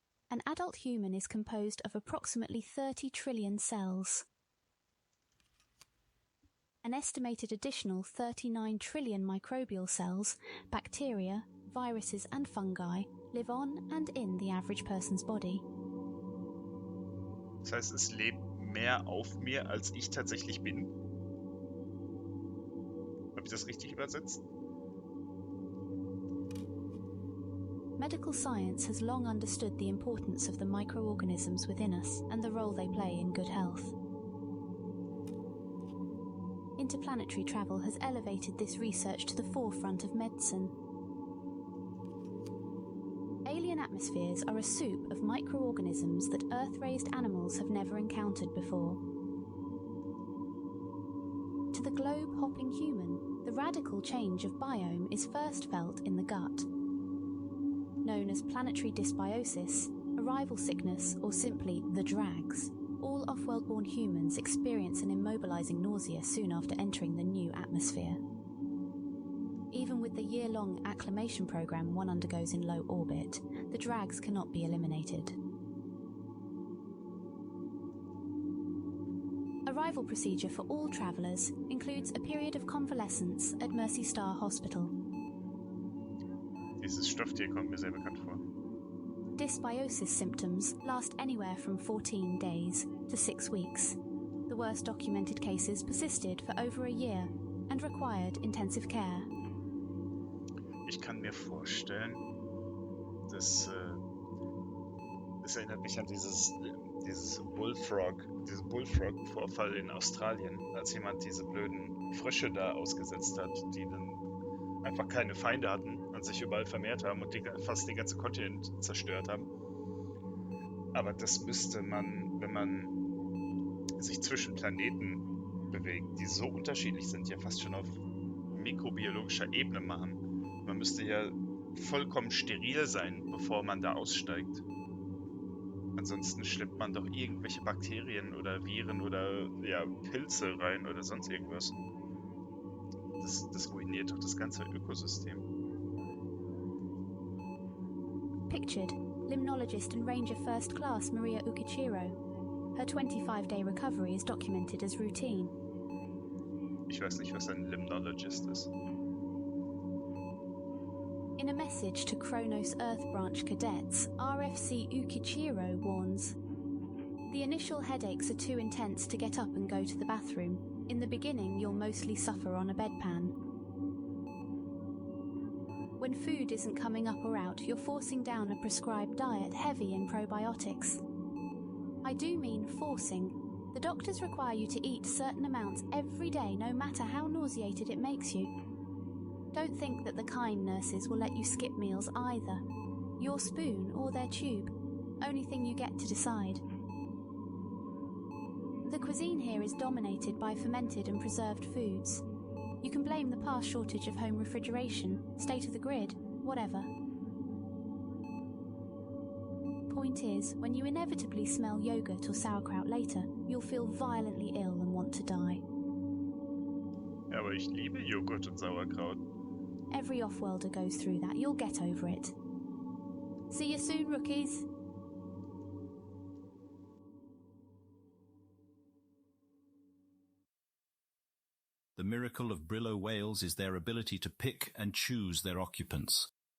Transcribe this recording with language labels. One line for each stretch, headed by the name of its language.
English: An adult human is composed of approximately 30 trillion cells. An estimated additional 39 trillion microbial cells, bacteria, viruses and fungi live on and in the average person's body.
German: Das heißt, es lebt mehr auf mir, als ich tatsächlich bin. Habe ich das richtig übersetzt?
English: Medical science has long understood the importance of the microorganisms within us and the role they play in good health. interplanetary travel has elevated this research to the forefront of medicine. Alien atmospheres are a soup of microorganisms that Earth-raised animals have never encountered before. To the globe-hopping human, the radical change of biome is first felt in the gut. Known as planetary dysbiosis, arrival sickness, or simply the drags, all off-world-born humans experience an immobilizing nausea soon after entering the new atmosphere. Even with the year-long acclimation program one undergoes in low orbit, the drags cannot be eliminated. Arrival procedure for all travellers includes a period of convalescence at Mercy Star Hospital.
German: Dieses Stofftier kommt mir sehr bekannt vor.
English: Dysbiosis symptoms last anywhere from 14 days to 6 weeks. The worst documented cases persisted for over a year and required intensive care.
German: Ich kann mir vorstellen, dass das erinnert mich an diesen Bullfrog-Vorfall in Australien, als jemand diese blöden Frösche da ausgesetzt hat, die dann einfach keine Feinde hatten und sich überall vermehrt haben und fast den ganzen Kontinent zerstört haben. Aber das müsste man, wenn man sich zwischen Planeten bewegt, die so unterschiedlich sind, ja fast schon auf mikrobiologischer Ebene machen. Man müsste ja vollkommen steril sein, bevor man da aussteigt. Ansonsten schleppt man doch irgendwelche Bakterien oder Viren oder ja, Pilze rein oder sonst irgendwas. Das ruiniert doch das ganze Ökosystem.
English: Pictured, limnologist and Ranger First Class Maria Ukichiro. Her 25-day recovery is documented as routine.
German: Ich weiß nicht, was ein Limnologist ist.
English: In a message to Kronos Earth Branch cadets, RFC Ukichiro warns, "The initial headaches are too intense to get up and go to the bathroom. In the beginning, you'll mostly suffer on a bedpan. When food isn't coming up or out, you're forcing down a prescribed diet heavy in probiotics. I do mean forcing. The doctors require you to eat certain amounts every day, no matter how nauseated it makes you. Don't think that the kind nurses will let you skip meals either. Your spoon or their tube. Only thing you get to decide." The cuisine here is dominated by fermented and preserved foods. You can blame the past shortage of home refrigeration, state of the grid, whatever. Point is, when you inevitably smell yogurt or sauerkraut later, you'll feel violently ill and want to die.
German: Ja, aber ich liebe Joghurt und Sauerkraut.
English: Every off-worlder goes through that. You'll get over it. See you soon, rookies. The miracle of Brillo whales is their ability to pick and choose their occupants.